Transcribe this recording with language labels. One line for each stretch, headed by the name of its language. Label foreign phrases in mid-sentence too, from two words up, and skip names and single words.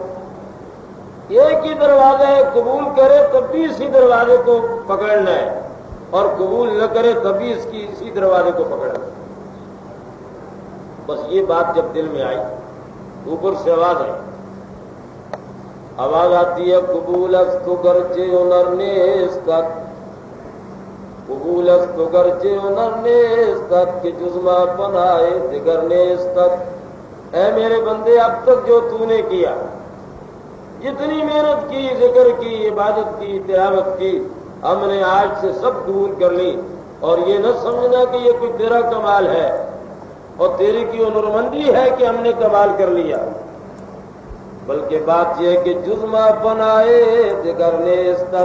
Urdu: ایک ہی دروازہ ہے، قبول کرے تب بھی اسی دروازے کو پکڑنا ہے، اور قبول نہ کرے تب بھی اسی دروازے کو پکڑنا ہے۔ بس یہ بات جب دل میں آئی، اوپر سے آواز آتی ہے،
Persian: قبول است تو گرچه هنر نیستت، قبول است تو گرچه هنر نیستت کہ جز ما پناہ دگر نیستت۔
Urdu: اے میرے بندے، اب تک جو تو نے کیا، جتنی محنت کی، ذکر کی، عبادت کی، تلاوت کی، ہم نے آج سے سب قبول کر لی، اور یہ نہ سمجھنا کہ یہ کوئی تیرا کمال ہے اور تیری کی ہنرمندی ہے کہ ہم نے کمال کر لیا، بلکہ بات یہ ہے کہ
Persian: جزما بنائے دیگر نیستت۔